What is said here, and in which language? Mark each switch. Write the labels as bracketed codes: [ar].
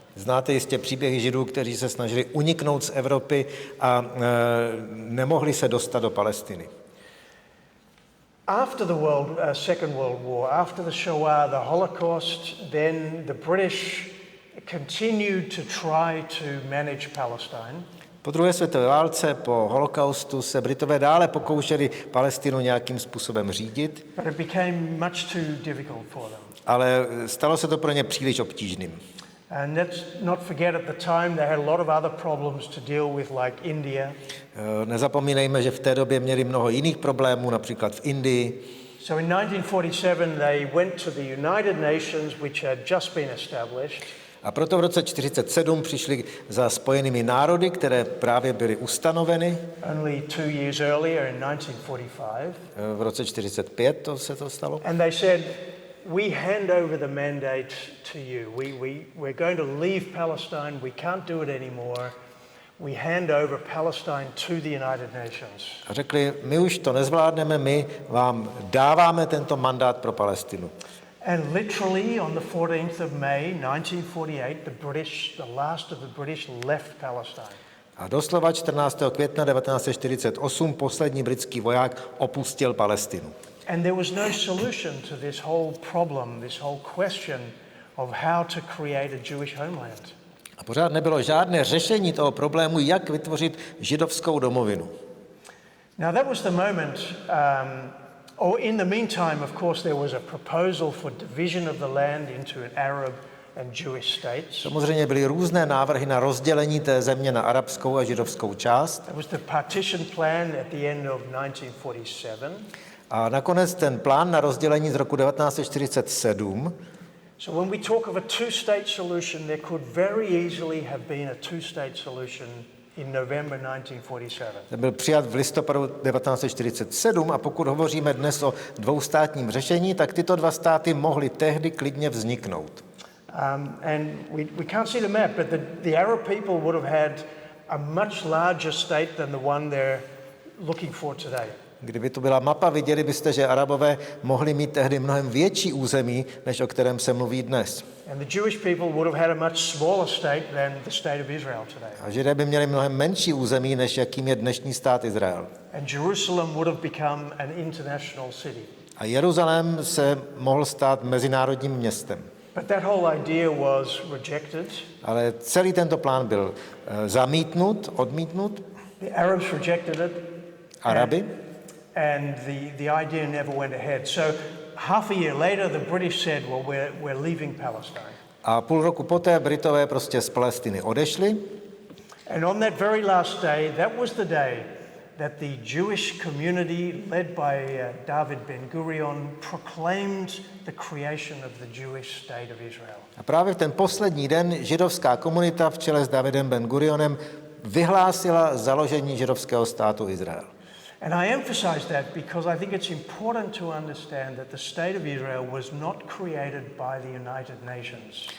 [cs] Znáte jistě příběhy Židů, kteří se snažili uniknout z Evropy a nemohli se dostat do Palestiny. [en] After the Second World War, after the Shoah, the Holocaust, then the British continued to try to manage Palestine. [cs] Po druhé světové válce, po holokaustu se Britové dále pokoušeli Palestinu nějakým způsobem řídit, [en] But it became much too difficult for them. [cs] ale stalo se to pro ně příliš obtížným. [en] And let's not forget at the time they had a lot of other problems to deal with, like India. [cs] Nezapomínejme, že v té době měli mnoho jiných problémů, například v Indii. [en] So in 1947 they went to the United Nations, which had just been established. [cs] A proto v roce 1947 přišli za Spojenými národy, které právě byly ustanoveny. [en] Only 2 years earlier in 1945. [cs] V roce 1945 se to stalo. [en] And they said, we hand over the mandate to you. We're going to leave Palestine. We can't do it anymore. We hand over Palestine to the United Nations. [cs] A řekli, my už to nezvládneme, my vám dáváme tento mandát pro Palestinu. [en] And literally on the 14th of May 1948, the last of the British left Palestine. [cs] A doslova 14. května 1948 poslední britský voják opustil Palestinu. [en] And there was no solution to this whole problem, this whole question of how to create a Jewish homeland. [cs] A pořád nebylo žádné řešení toho problému, jak vytvořit židovskou domovinu. [en] Now that was the moment, or in the meantime, of course, there was a proposal for division of the land into an Arab and Jewish states. [cs] Samozřejmě byly různé návrhy na rozdělení té země na arabskou a židovskou část. [en] That was the partition plan at the end of 1947. [cs] A nakonec ten plán na rozdělení z roku 1947. [en] So when we talk of a two-state solution, there could very easily have been a two-state solution in November 1947. [cs] Ten byl přijat v listopadu 1947 a pokud hovoříme dnes o dvoustátním řešení, tak tyto dva státy mohly tehdy klidně vzniknout. [en] And we can't see the map, but the Arab people would have had a much larger state than the one they're looking for today. [cs] Kdyby tu byla mapa, viděli byste, že Arabové mohli mít tehdy mnohem větší území, než o kterém se mluví dnes. [en] And the Jewish people would have had a much smaller state than the state of Israel today. [cs] A Židé by měli mnohem menší území, než jakým je dnešní stát Izrael. [en] And Jerusalem would have become an international city. [cs] A Jeruzalém se mohl stát mezinárodním městem. [en] But that whole idea was rejected. [cs] Ale celý tento plán byl zamítnut, odmítnut. [en] The Arabs rejected it. [cs] Araby. [en] And the idea never went ahead. So half a year later, the British said, well, we're leaving Palestine. [cs] A půl roku poté Britové prostě z Palestiny odešli. [en] And on that very last day, that was the day that the Jewish community led by David Ben-Gurion proclaimed the creation of the Jewish state of Israel. [cs] A právě v ten poslední den židovská komunita v čele s Davidem Ben-Gurionem vyhlásila založení židovského státu Izrael. [en] And I emphasize that because I think it's important to understand that the state of Israel was not created by the United Nations.